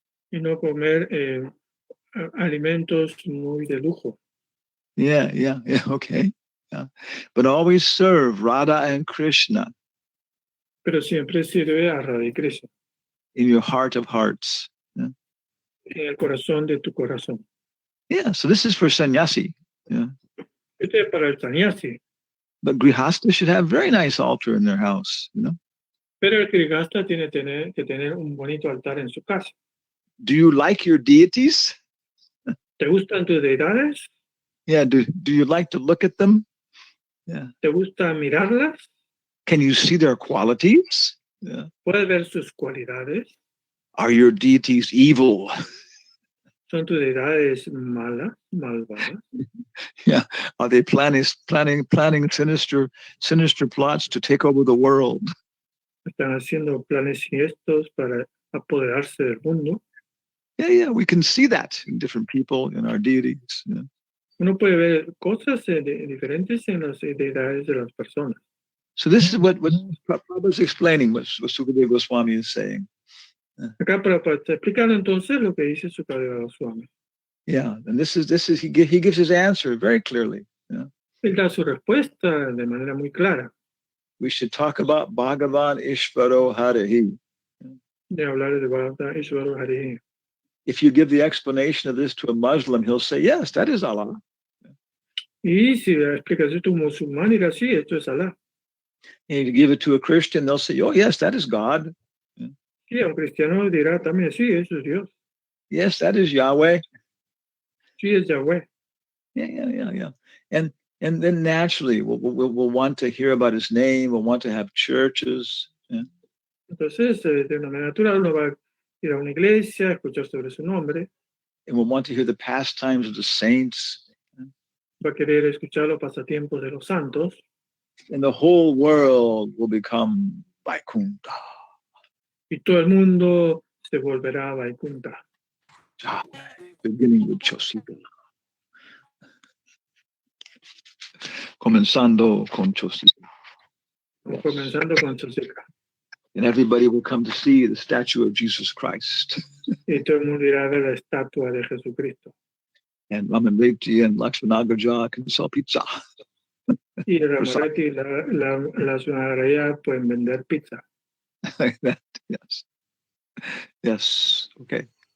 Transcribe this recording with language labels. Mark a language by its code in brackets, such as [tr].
[es] Y no comer alimentos muy de lujo. [en] Yeah, okay. Yeah. But always serve Radha and Krishna. [es] Pero siempre sirve a Radha y Krishna. [en] In your heart of hearts. Yeah. [es] En el corazón de tu corazón. [en] Yeah, so this is for sannyasi. Yeah. [es] Este es para el sannyasi. [en] But grihasta should have very nice altar in their house, you know. [es] Pero el grihasta tiene que tener un bonito altar en su casa. [en] Do you like your deities? [es] ¿Te gustan tus deidades? [en] Yeah, do you like to look at them? Yeah. [es] ¿Te gusta mirarlas? [en] Can you see their qualities? Yeah. [es] ¿Puedes ver sus cualidades? [en] Are your deities evil? [es] ¿Son tus deidades malvadas? [en] Yeah. Are they planning sinister plots to take over the world? [es] Están haciendo planes siniestros para apoderarse del mundo. [en] Yeah, we can see that in different people, in our deities. Yeah. [es] Uno puede ver cosas diferentes en las deidades de las personas. [en] So this is what Prabhupada is explaining, what Sukadeva Goswami is saying. [es] Acá para explicando entonces lo que dice Sukadeva Goswami. [en] Yeah, and this is he gives his answer very clearly. Yeah. [es] Él da su respuesta de manera muy clara. [en] We should talk about Bhagavan Ishvaro Harihi. [es] De hablar de Bhagavatam Ishvaro Harihi. [en] If you give the explanation of this to a Muslim, he'll say, yes, that is Allah. [es] Y si la explicación tu musulmán dirá, sí, esto es Alá. [en] And if you give it to a Christian, they'll say, oh, yes, that is God. [es] Sí, a un cristiano dirá también, sí, eso es Dios. [en] Yes, that is Yahweh. [es] Sí, es Yahweh. [en] Yeah. And then naturally, we'll want to hear about his name. We'll want to have churches. Yeah. [es] Entonces, de una manera natural, uno va a ir a una iglesia, escuchar sobre su nombre. [en] And we'll want to hear the pastimes of the saints. [es] Va a querer escuchar los pasatiempos de los santos. [en] And the whole world will become Vaikuntha. [es] Y todo el mundo se volverá Vaikuntha. [en] Beginning with Chosika. [es] Comenzando con Chosika. Comenzando con Chosika. [en] And everybody will come to see the statue of Jesus Christ. [es] Y todo el mundo irá a ver la estatua de Jesucristo. [en] And Ramanreti and Lakshmanagaja can sell pizza. [es] Y Ramarati y la Sunaraya pueden vender pizza. [en] Like that, yes, okay.